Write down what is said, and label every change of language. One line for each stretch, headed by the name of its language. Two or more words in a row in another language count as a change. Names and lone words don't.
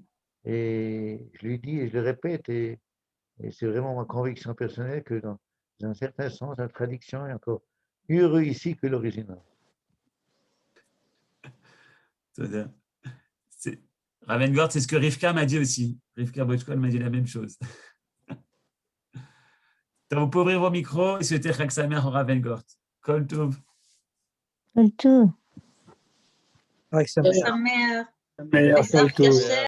French: Et je lui dis et je le répète, et c'est vraiment ma conviction personnelle que dans un certain sens, la traduction est encore mieux réussie que l'original. Raven Gort, c'est ce que Rivka m'a dit aussi. Rivka Bochkol m'a dit la même chose. Donc, vous pouvez ouvrir vos micros et souhaiter
Hebrew: חג שמח
French: au Raven Gort.
Hebrew: כל טוב. כל טוב. חג שמח. פסח כשר.